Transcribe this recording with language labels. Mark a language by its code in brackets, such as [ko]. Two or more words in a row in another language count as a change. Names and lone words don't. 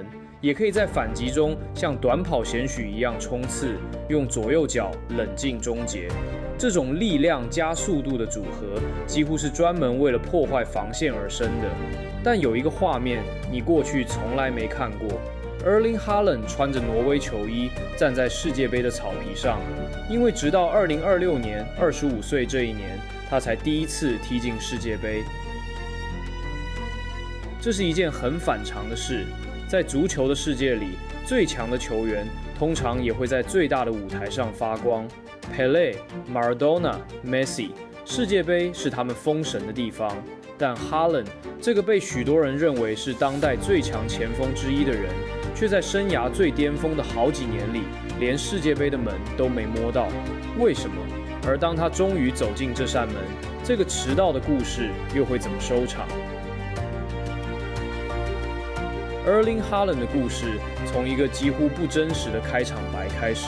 [zh] 也可以在反擊中像短跑選手一樣衝刺，用左右腳冷靜終結。這種力量加速度的組合，幾乎是專門為了破壞防線而生的。但有一個畫面，你過去從來沒看過 ：Erling Haaland 穿着挪威球衣站在世界杯的草皮上，因為直到2026年25歲這一年，他才第一次踢進世界杯。這是一件很反常的事。在足球的世界裡，最強的球員通常也會在最大的舞台上發光。Pelé、Maradona、Messi，世界杯是他們封神的地方。但 Haaland 這個被許多人認為是當代最強前鋒之一的人，卻在生涯最巔峰的好幾年裡，連世界杯的門都沒摸到。為什麼？而當他終於走進這扇門，這個遲到的故事又會怎麼收場？Erling Haaland 的故事從一個幾乎不真實的開場白開始。